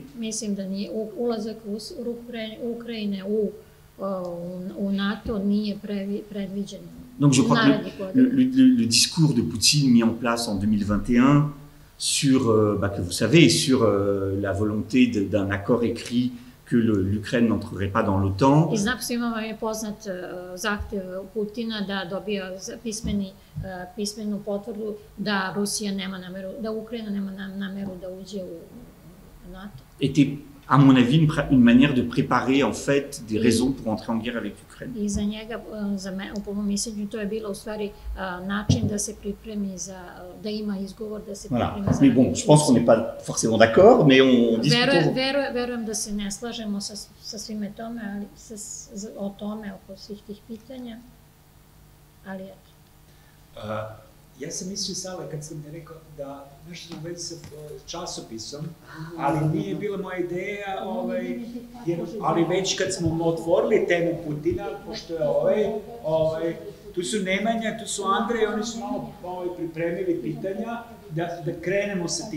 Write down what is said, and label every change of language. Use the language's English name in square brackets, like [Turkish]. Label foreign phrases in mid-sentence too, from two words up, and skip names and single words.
[Serbian] Mislim da nije ulazak Ukrajine u NATO nije predviđen. [French] Donc je crois que le discours de Poutine mis en place en 2021 sur, que vous savez, sur la volonté d'un accord écrit que l'Ukraine n'entrerait pas dans l'OTAN. [Serbian] I znam svima vam je poznat zahtev Putina da dobija pismenu potvrdu da Rusija nema nameru, da Ukrajina nema nameru da uđe u NATO. [French] Était, à mon avis, une manière de préparer en fait des raisons pour entrer en guerre avec l'Ukraine. [Serbian] I za njega, po mom mišljenju, to je bilo u stvari način da se pripremi da ima izgovor da se pripremi za... [French] Mais bon, je pense qu'on n'est pas forcément d'accord, mais on discute. [Serbian] Verujem da se ne slažemo sa svime tome, ali o tome, oko svih tih pitanja, ali eto. Ja sam mislio, Sale, kad sam mi rekao da nešto u vezi sa časopisom, ali nije bila moja ideja, ali već kad smo otvorili temu Putina, pošto je tu su Nemanja, tu su Andrej, oni su malo pripremili pitanja, da krenemo sa tim.